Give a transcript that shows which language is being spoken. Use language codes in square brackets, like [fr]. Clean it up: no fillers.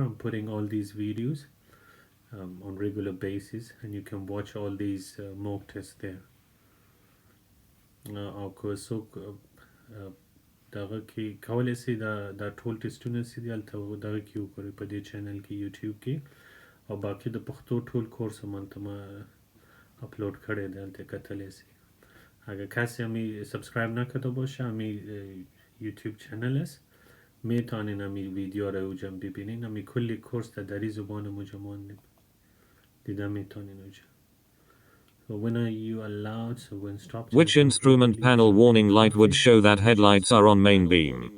[en] I'm putting all these videos on regular basis, and you can watch all these mock tests there. [ps] او که څوک دغه کې کولی سي دا ټول ټیسټونه چې دي هلته دغه کې وګورئ په دې چینل کې یوټیوب کې، او باقي د پښتو ټول کورس هم هلته ما اپلود کړی دی، هلته کتلی سي. [fa] اگر کسی همی سابسکرایب نکرده باشه همی یوتیوب چنل است، میتونین همی ویدیو رو اوجا ببینین. همی کلی کورس در این زبان موجا ماندیم دیده میتونین اوجا. [en] So when are you allowed? So when stopped. Which instrument panel warning light would show that headlights are on main beam?